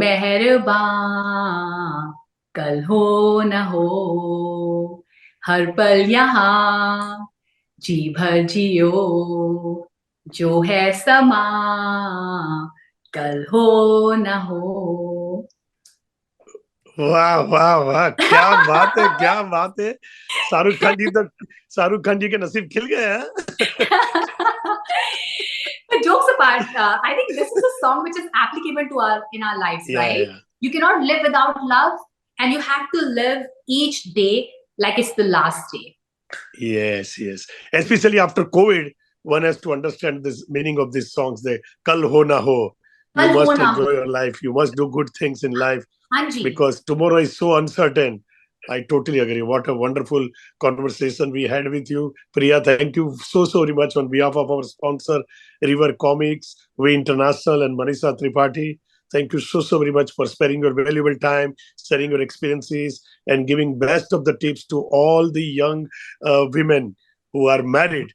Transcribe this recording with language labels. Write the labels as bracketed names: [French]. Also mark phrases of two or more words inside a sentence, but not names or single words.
[Hindi] मेहरबान कल हो न हो, हर पल यहाँ जी भर जियो, जो है समा कल हो न हो. वाह वाह वाह, क्या बात है, क्या बात है. शाहरुख खान जी तो, शाहरुख खान जी के नसीब खिल गए हैं. [English] But jokes apart, I think this is a song which is applicable to our in our lives, Yeah, right? yeah. You cannot live without love, and you have to live each day like it's the last day. Yes, yes. Especially after COVID, one has to understand this meaning of these songs. [Hindi] The कल हो ना हो. You कल हो [English] must [Hindi] ना हो. [English] enjoy your life. You must do good things in life Anji. because tomorrow is so uncertain. I totally agree. What a wonderful conversation we had with you, Priya. Thank you so very much on behalf of our sponsor, River Comics, We International, and Manisha Tripathi. Thank you so very much for sparing your valuable time, sharing your experiences, and giving best of the tips to all the young women who are married.